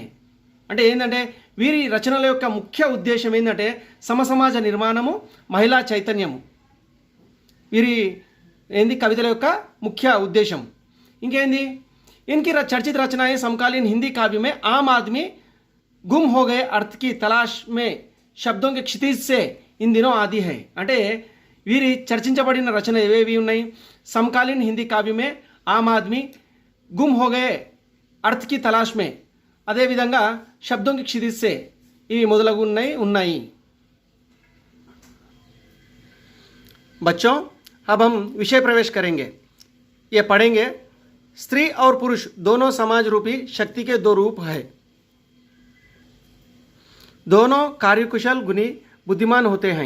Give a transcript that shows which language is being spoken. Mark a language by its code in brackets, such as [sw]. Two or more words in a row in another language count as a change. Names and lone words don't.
[te] అంటే ఏంటంటే వీరి రచనల యొక్క ముఖ్య ఉద్దేశం ఏంటంటే సమసమాజ నిర్మాణము, మహిళా చైతన్యము వీరి ఏంది కవితల యొక్క ముఖ్య ఉద్దేశం। [hi] ఇంకేంది इनकी चर्चित रचनाएं समकालीन हिंदी काव्य में आम आदमी गुम हो गए अर्थ की तलाश में शब्दों के क्षितिज से इन दिनों आदि है। [te] అంటే వీరి చర్చించబడిన రచన ఏవేవి ఉన్నాయి? [hi] సమకాలీन हिंदी काव्य में आम आदमी गुम हो गए अर्थ की तलाश में, అదేవిధంగా शब्दों की क्षितिज से [te] ఇవి మొదలగు ఉన్నాయి। [hi] बच्चों अब हम विषय प्रवेश करेंगे। ये पढ़ेंगे स्त्री और पुरुष दोनों समाज रूपी शक्ति के दो रूप है। दोनों कार्यकुशल गुणी बुद्धिमान होते हैं।